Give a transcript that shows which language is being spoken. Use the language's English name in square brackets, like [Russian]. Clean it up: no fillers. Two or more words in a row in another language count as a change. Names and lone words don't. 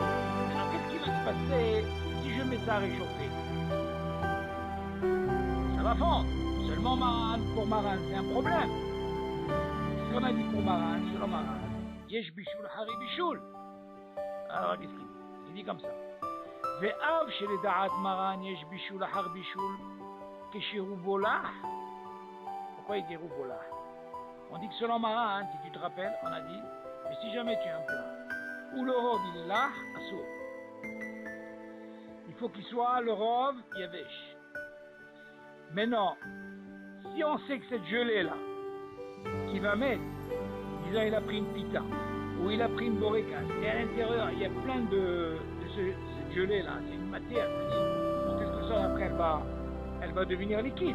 [French] Alors, qu'est-ce qui va se passer si je mets ça à réchauffer? Ça va fondre. Seulement Maran, pour Maran, c'est un problème. Ce qu'on a dit pour Maran, selon Maran, [Hebrew] יש בישול אחר בישול. [French] Alors, qu'est-ce qu'il dit? Il dit comme ça. [Hebrew] ואף של דעת מרן יש בישול אחר בישול כשרובו לח. [French] Pourquoi il dit Roubolah? On dit que selon Maran, si tu te rappelles, on a dit, mais si jamais tu as un plat où le rov il est là, assour, il faut qu'il soit le [Hebrew] רוב יבש. [French] Maintenant, si on sait que cette gelée-là, qui va mettre, disons il a pris une pita, ou il a pris une borekas, et à l'intérieur il y a plein de cette gelée-là, c'est une matière, donc qu'est-ce que ça après elle va devenir liquide.